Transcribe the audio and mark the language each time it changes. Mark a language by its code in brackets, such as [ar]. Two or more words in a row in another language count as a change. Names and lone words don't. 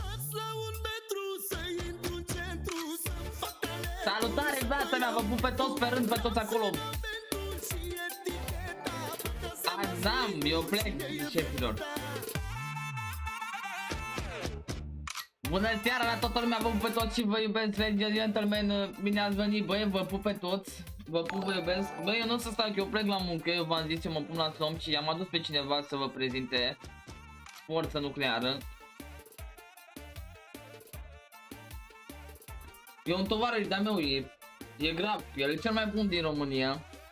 [ro] Salutare, viața mea, vă pup pe toți pe rând, pe toți acolo! Azam, eu plec, șefilor! Bună seara la toată lumea, vă pup pe toți și vă iubesc, [en] ladies and gentlemen, [ro] bine ați venit, băi, vă pup pe toți! Vă pup, vă iubesc! Băi, eu nu o să stau, că eu plec la muncă, eu v-am zis, eu mă pun la somn și am adus pe cineva să vă prezinte forță nucleară. E un tovarăș de-a meu, e grav, el e cel mai bun din România.